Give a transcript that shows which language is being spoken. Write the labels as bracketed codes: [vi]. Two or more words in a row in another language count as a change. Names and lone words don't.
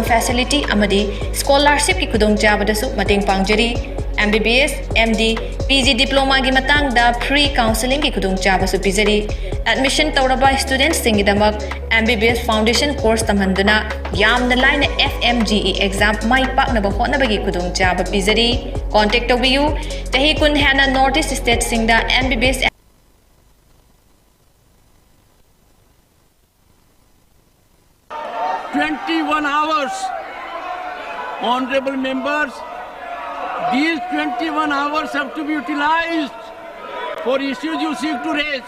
[mni] facility amadi scholarship ki kudong chaba dasu mating pangjari [en] MBBS MD PG diploma [mni] gi matang da [en] free counseling [mni] ki kudong chaba su pizari admission tawraba students singi damak [en] MBBS foundation course [mni] tamhanduna yamna line [en] FMGE exam [mni] mai pak na ba hotna bagi kudong chaba pizari contact tobiyu tahi kun hana [en] Northeast state [mni] singda MBBS [en] 21 hours. Honorable members, these 21 hours have to be utilized for issues you seek to raise.